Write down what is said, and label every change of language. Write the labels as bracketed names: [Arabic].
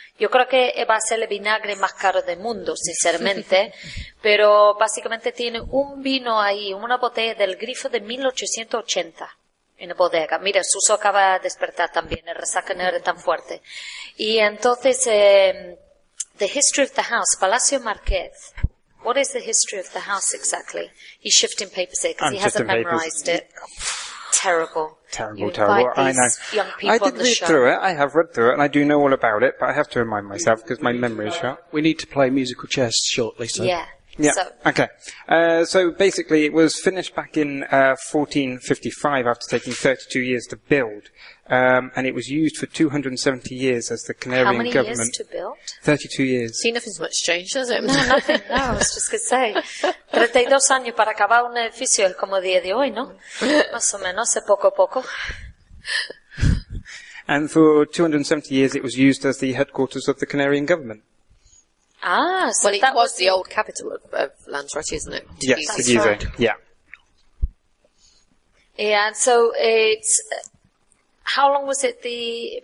[Spanish] Yo creo que va a ser el vinagre más caro del mundo, sinceramente, pero básicamente tiene un vino ahí, una botella del grifo de 1880 en la bodega. Mira, Suso acaba de despertar también, el resaca no era tan fuerte. Y entonces, [English] the history of the house, Palacio Marqués. What is the history of the house exactly? He's shifting papers here because he hasn't memorized it. Terrible. I know. I did read through it. I have read through it, and I do know all about it. But I have to remind myself because my memory is shot. We need to play musical chairs shortly. So. Yeah. So. Okay. So basically, it was finished back in 1455 after taking 32 years to build, and it was used for 270 years as the Canarian government. How many years to build? 32 years. See, nothing's much changed, has it? No, nothing. No, I was just going to say. [Spanish] 32 años para acabar un edificio es como día de hoy, ¿no? Más o menos, es poco a poco. [English] And for 270 years, it was used as the headquarters of the Canarian government. Ah, so well, that it was the old capital of Lanzarote, isn't it? Yes, it is. Right. Yeah. Yeah, so it's. How long was it the.